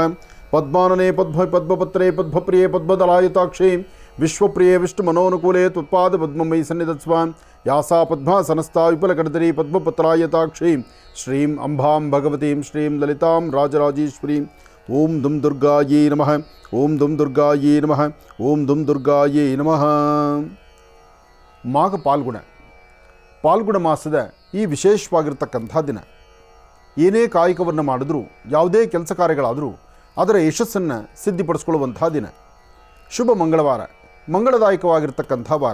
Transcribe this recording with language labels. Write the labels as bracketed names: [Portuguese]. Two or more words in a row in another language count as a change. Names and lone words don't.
[Sanskrit] ಪದ್ಮಾನನೆ ಪದ್ಮಪತ್ರೇ ಪದ್ಮಪ್ರಿಯೇ ಪದ್ಮದಲಾಯತಾಕ್ಷೇ ವಿಶ್ವಪ್ರಿಯೇ ವಿಷ್ಣುಮನೋನುಕೂಲೇ ತ್ವತ್ಪಾದ ಪದ್ಮಮಯಿ ಸನ್ನಿಧತ್ಸ್ವ. ಯಾಸಾ ಪದ್ಮಾಸನಸ್ಥಾ ವಿಪುಲಕರ್ದರಿ ಪದ್ಮಪತ್ರಾಯತಾಕ್ಷೀ ಶ್ರೀಂ ಅಂಬಾಂ ಭಗವತೀಂ ಶ್ರೀಂ ಲಲಿತಾಂ ರಾಜರಾಜೇಶ್ವರೀಂ. ಓಂ ದುಂ ದುರ್ಗಾಯೇ ನಮಃ. ಓಂ ದುಂ ದುರ್ಗಾಯೇ ನಮಃ. ಓಂ ದುಂ ದುರ್ಗಾಯೇ ನಮಃ. [Kannada] ಮಾಘ ಪಾಲ್ಗುಣ ಮಾಸದ ಈ ವಿಶೇಷವಾಗಿರ್ತಕ್ಕಂಥ ದಿನ. ಏನೇ ಕಾಯಕವನ್ನು ಮಾಡಿದ್ರೂ, ಯಾವುದೇ ಕೆಲಸ ಕಾರ್ಯಗಳಾದರೂ ಅದರ ಯಶಸ್ಸನ್ನು ಸಿದ್ಧಿಪಡಿಸ್ಕೊಳ್ಳುವಂಥ ದಿನ. ಶುಭ ಮಂಗಳವಾರ, ಮಂಗಳದಾಯಕವಾಗಿರ್ತಕ್ಕಂಥ ವಾರ.